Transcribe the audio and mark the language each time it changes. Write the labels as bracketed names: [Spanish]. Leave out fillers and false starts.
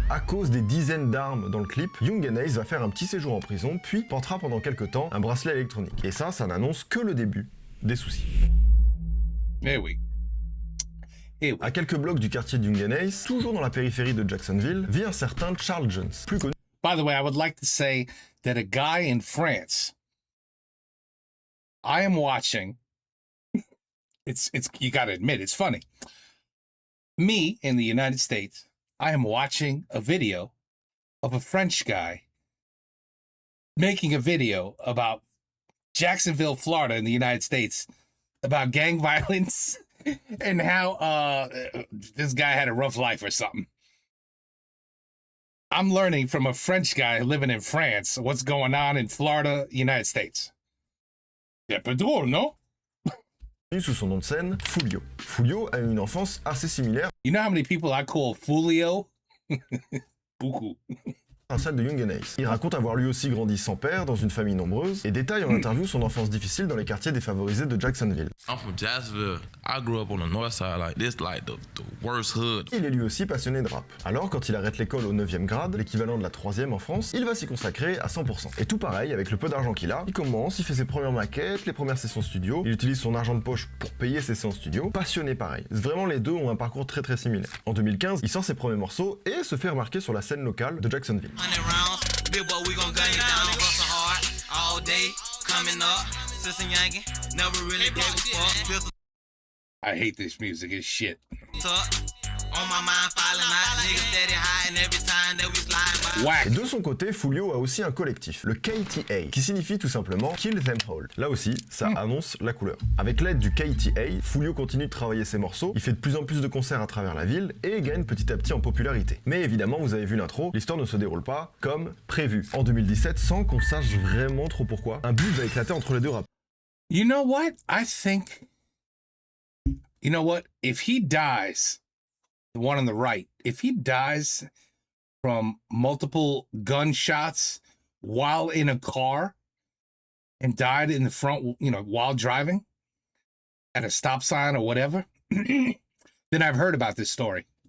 [French] À cause des dizaines d'armes dans le clip, Young and Ace va faire un petit séjour en prison, puis portera pendant quelques temps un bracelet électronique. Et ça n'annonce que le début des soucis. Eh oui. Eh oui. À quelques blocs du quartier de Young and Ace, toujours dans la périphérie de Jacksonville, vit un certain Charles Jones, plus connu. [English] By the way, I would like to say that a guy in France, I am watching. It's you got to admit it's funny. Me in the United States, I am watching a video of a French guy making a video about Jacksonville, Florida, in the United States, about gang violence and how this guy had a rough life or something. I'm learning from a French guy living in France what's going on in Florida, United States. [French] C'est un peu drôle, non? Sous son nom de scène, Foolio. Foolio a eu une enfance assez similaire [English] You know how many people I call Foolio? [French] Beaucoup. à celle de Young and Ace. Il raconte avoir lui aussi grandi sans père, dans une famille nombreuse, et détaille en interview son enfance difficile dans les quartiers défavorisés de Jacksonville. [English] I'm from Jacksonville. I grew up on the north side, like this, like the worst hood. [French] Il est lui aussi passionné de rap. Alors, quand il arrête l'école au 9e grade, l'équivalent de la 3e en France, il va s'y consacrer à 100%. Et tout pareil, avec le peu d'argent qu'il a, il commence, il fait ses premières maquettes, les premières sessions studio, il utilise son argent de poche pour payer ses séances studio. Passionné pareil. Vraiment, les deux ont un parcours très très similaire. En 2015, il sort ses premiers morceaux et se fait remarquer sur la scène locale de Jacksonville. [English] Big boy, we gon' gun you down, hustle hard, all day, coming up, Sis and Yankee, never really gave a fuck, pistol I hate this music. It's shit. tuck, on my mind, falling out, niggas steady hiding every time that we slide by. Whack. [French] Et de son côté, Foolio a aussi un collectif, le KTA, qui signifie tout simplement Kill Them All. Là aussi, ça annonce la couleur. Avec l'aide du KTA, Foolio continue de travailler ses morceaux, il fait de plus en plus de concerts à travers la ville et gagne petit à petit en popularité. Mais évidemment, vous avez vu l'intro, l'histoire ne se déroule pas comme prévu. En 2017, sans qu'on sache vraiment trop pourquoi, un beef va éclater entre les deux rappeurs. [English] You know what? I think. You know what? If he dies, the one on the right, if he dies from multiple gunshots while in a car and died in the front, you know, while driving at a stop sign or whatever, then I've heard about this story.